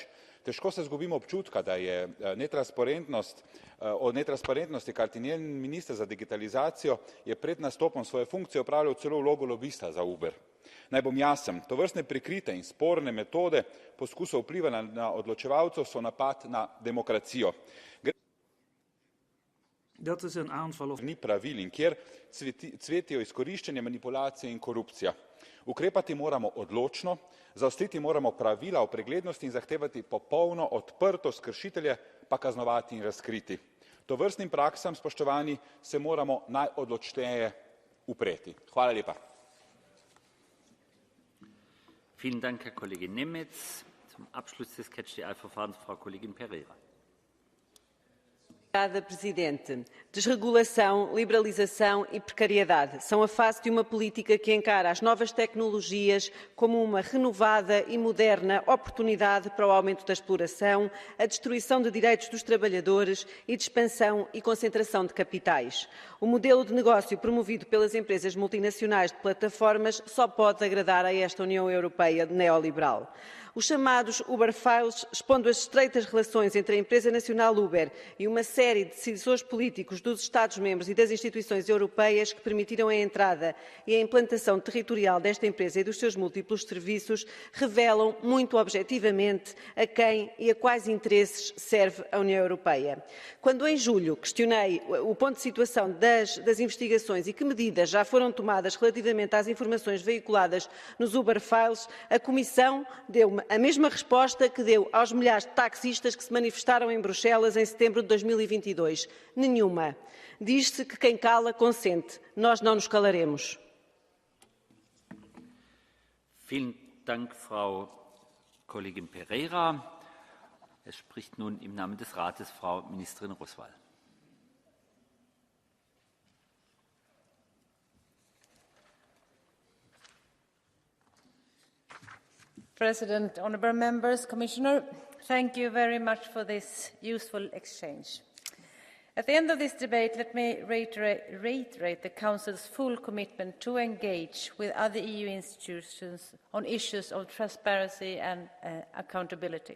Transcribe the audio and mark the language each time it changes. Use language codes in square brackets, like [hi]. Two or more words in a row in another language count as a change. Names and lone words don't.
[sl] Težko se izgubimo občutka, da je o netransparentnosti, kajti njen minister za digitalizacijo je pred nastopom svoje funkcije opravljal celo vlogo lobista za Uber. Naj bom jasen, tovrstne prikrite in sporne metode poskusov vplivanja na odločevalcev so napad na demokracijo. [nl] Dat is een aanval op... [sl] Ni pravil in kjer cvetijo izkoriščanje, manipulacije in korupcija. Ukrepati moramo odločno, zaostriti moramo pravila o preglednosti in zahtevati popolno odprtost, kršitelje pa kaznovati in razkriti. Tovrstnim praksam, spoštovani, se moramo najodločneje upreti. Hvala lepa. [de] Vielen Dank, Herr Kollege Nemitz. Zum Abschluss des Catch-the-Eye-Verfahrens Frau Kollegin Pereira. [pt] Obrigada, Presidente. Desregulação, liberalização e precariedade são a face de uma política que encara as novas tecnologias como uma renovada e moderna oportunidade para o aumento da exploração, a destruição de direitos dos trabalhadores e de expansão e concentração de capitais. O modelo de negócio promovido pelas empresas multinacionais de plataformas só pode agradar a esta União Europeia neoliberal. Os chamados Uber Files, expondo as estreitas relações entre a empresa nacional Uber e uma série de decisores políticos dos Estados-membros e das instituições europeias que permitiram a entrada e a implantação territorial desta empresa e dos seus múltiplos serviços, revelam muito objetivamente a quem e a quais interesses serve a União Europeia. Quando em julho questionei o ponto de situação das investigações e que medidas já foram tomadas relativamente às informações veiculadas nos Uber Files, a Comissão deu-me a mesma resposta que deu aos milhares de taxistas que se manifestaram em Bruxelas em setembro de 2022. Nenhuma. Diz-se que quem cala consente. Nós não nos calaremos. [de] Vielen Dank, Frau Kollegin Pereira. Es spricht nun im Namen des Rates Frau Ministerin Roswal. [en] President, honourable members, Commissioner, thank you very much for this useful exchange. At the end of this debate, let me reiterate the Council's full commitment to engage with other EU institutions on issues of transparency and accountability.